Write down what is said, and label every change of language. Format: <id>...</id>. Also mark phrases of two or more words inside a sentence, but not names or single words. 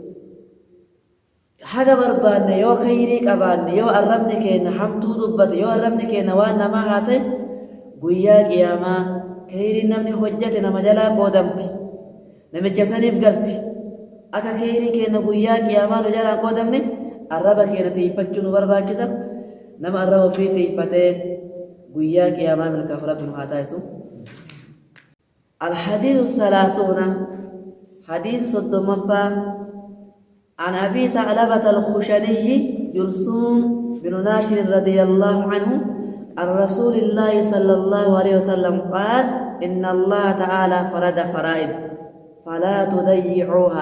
<om>haga barbaanne yoo khayrii qabaanne yoo arrabni keenya hamtuu dubbate yoo arrabni keenya waan namaa haasa'e guyyaa qiyaamaa khayrii namni hojjate nama jalaa qoodamti, namicha saniif galti. akka khayrii keenya guyyaa qiyaamaa nu jalaa qoodamne arraba keenya tiifachuu nu barbaachisa. nama arraba ofii tiifatee guyyaa qiyaamaa milkaa'u rabbi nu haa taasisu.</om> <ar>الحديث الثلاثون حديث صدمفا عن أبي ثعلبة الخشني جرثوم بن ناشر رضي الله عنه عن رسول الله صلى الله عليه وسلم قال إن الله تعالى فرض فرائض فلا تضيعوها.</ar>